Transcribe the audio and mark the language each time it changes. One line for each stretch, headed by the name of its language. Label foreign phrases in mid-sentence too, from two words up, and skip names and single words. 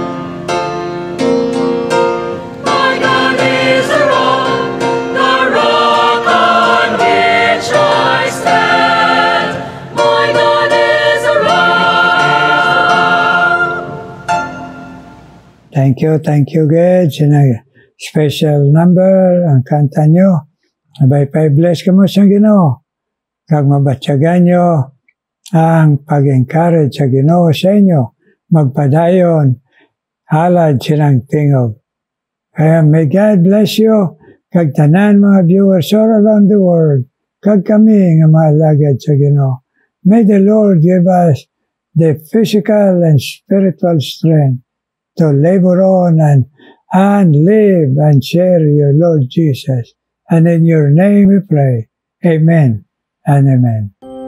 English: My God is a rock, the rock on which I stand. My God is a rock. Thank you guys. Special number
Hiligaynon: ang kanta nyo. Abay pa-bless ka mo sa Ginoo. Kag mabatyagan nyo ang pag-encourage sa Ginoo sa inyo. Magpadayon, halad silang tingog.
English: Kaya may God bless you.
Hiligaynon: Kag tanan mga viewers
English: all around the world.
Hiligaynon: Kag kami nga mga alagad sa Ginoo.
English: May the Lord give us the physical and spiritual strength to labor on and live and share your Lord Jesus. And in your name we pray. Amen and amen.